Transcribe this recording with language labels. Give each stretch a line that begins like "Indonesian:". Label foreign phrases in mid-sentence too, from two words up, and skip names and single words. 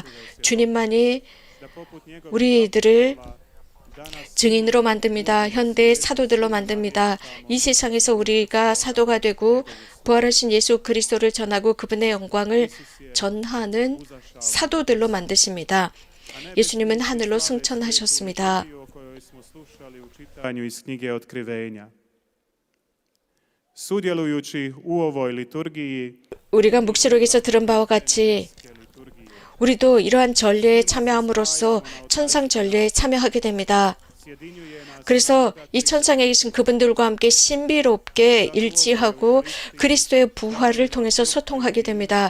Korean: 주님만이 우리들을 증인으로 만듭니다. 현대의 사도들로 만듭니다. 이 세상에서 우리가 사도가 되고 부활하신 예수 그리스도를 전하고 그분의 영광을 전하는 사도들로 만드십니다. 예수님은 하늘로 승천하셨습니다.
Croatian: Sudjelujući u ovoj liturgiji,
Korean: 우리가 묵시록에서 들은 바와 같이 우리도 이러한 전례에 참여함으로써 천상 전례에 참여하게 됩니다. 그래서 이 천상에 계신 그분들과 함께 신비롭게 일치하고 그리스도의 부활을 통해서 소통하게 됩니다.